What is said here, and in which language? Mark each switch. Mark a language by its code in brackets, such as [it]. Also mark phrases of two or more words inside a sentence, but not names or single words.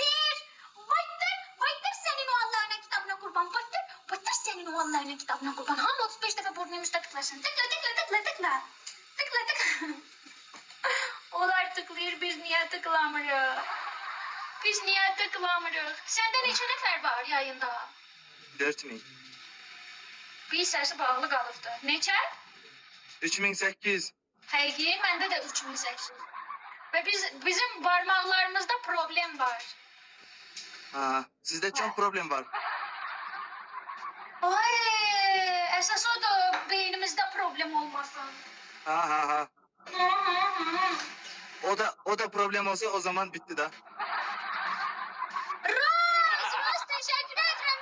[tr] Baytır senin o Allah'ına kitabına kurban. Baytır senin o Allah'ına kitabına kurban. Hamı 35 defa burnun üstüne tıklasın. Tıkla. Onlar tıklıyor, biz niye tıklamırıq? [az] Sende neçə nəfər var yayında? 4000. Bir səsi bağlı qalıbdı. Neçə? 3800. Həqiqi, məndə də 3800. Və bizim barmaqlarımızda problem var. [tr] Sizde çok problem var. [az] Ay, əsas o da beynimizdə problem olmasın. Ha. O da problem olsa o zaman bitti da. [tr] Roz teşekkür ederim.